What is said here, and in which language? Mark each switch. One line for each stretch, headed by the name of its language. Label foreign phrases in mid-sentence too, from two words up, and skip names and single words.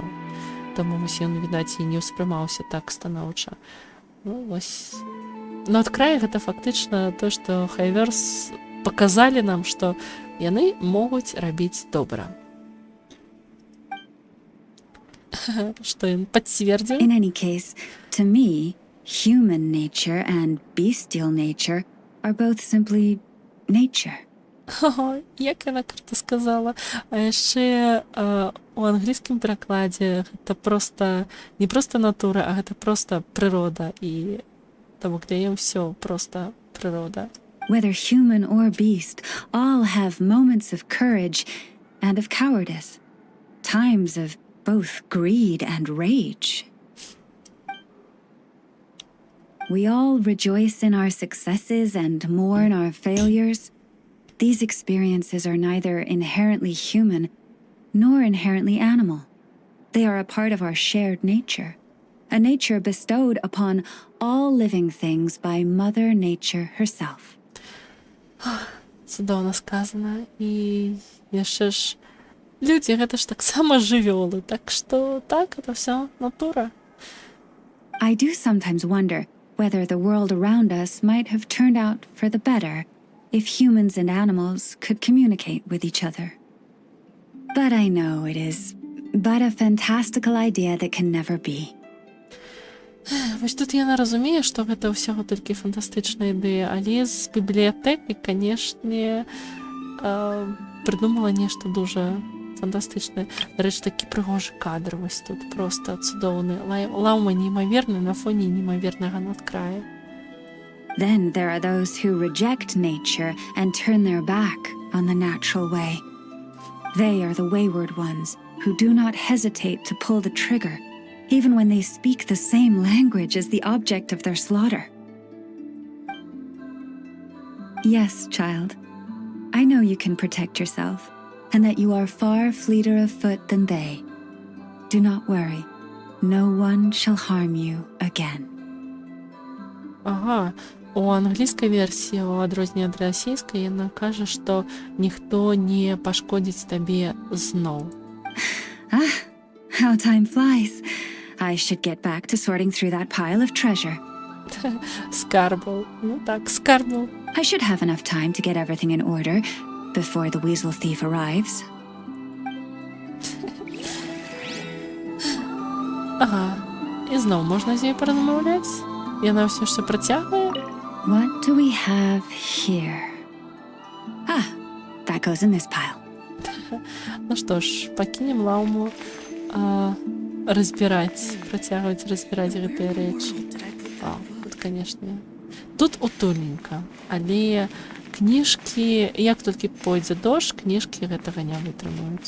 Belarusian: Таму вось ён, відаць, і не ўспрымаўся так станоўча. Ну, вось. «Надкрай» гэта фактычна то, што Хайверс паказалі нам, што яны могуць рабіць добра. Што ён пацвердзіў?
English: In any case, to me, human nature and bestial nature are both simply nature.
Belarusian: Ого, як яна круто сказала. А яшчэ у англійскім перакладзе гэта проста не проста натура, а гэта проста прырода, і таму где ўсё проста прырода.
English: Whether human or beast, all have moments of courage and of cowardice, times of both greed and rage. We all rejoice in our successes and mourn our failures. These experiences are neither inherently human nor inherently animal. They are a part of our shared nature, a nature bestowed upon all living things by Mother Nature herself.
Belarusian: Цудоўна сказана. І яшчэ ж людзі гэта ж таксама жывёлы, так што так, это ўсё натура.
English: I do sometimes wonder whether the world around us might have turned out for the better if humans and animals could communicate with each other. But I know it is but a fantastical idea that can never be.
Belarusian: Вось тут яна разумее, што гэта ўсяго толькі фантастычная ідэя, але з бібліятэкі, канешне, прыдумала нешта дужа фантастычнае. Дарэчы, такі прыгожы кадр вось тут, проста цудоўны. Лаўма неймаверны на фоне неймавернага надкрая.
English: Then there are those who reject nature and turn their back on the natural way. They are the wayward ones who do not hesitate to pull the trigger, even when they speak the same language as the object of their slaughter. Yes, child, I know you can protect yourself, and that you are far fleeter of foot than they. Do not worry, no one shall harm you again.
Belarusian: Ага, у англійскай версіі, у адрозненне ад расійскай, яна кажа, што ніхто не пашкодзіць табе зноў.
English: Ah, how time flies. I should get back to sorting through that pile of treasure.
Belarusian: Скарбаў. Ну так, скарбаў.
English: I should have enough time to get everything in order before the weasel thief arrives.
Belarusian: Ага, і зноў можна з ёй паразмаўляць? Яна ўсё працягвае?
English: What do we have here? Ah, that goes in this pile.
Belarusian: Ну што ж, пакінем лаўму працягваць разбіраць гэтыя рэчы. Тут, канешне, тут утульненька, але кніжкі, як толькі пойдзе дождж, кніжкі гэтага не вытрымаюць.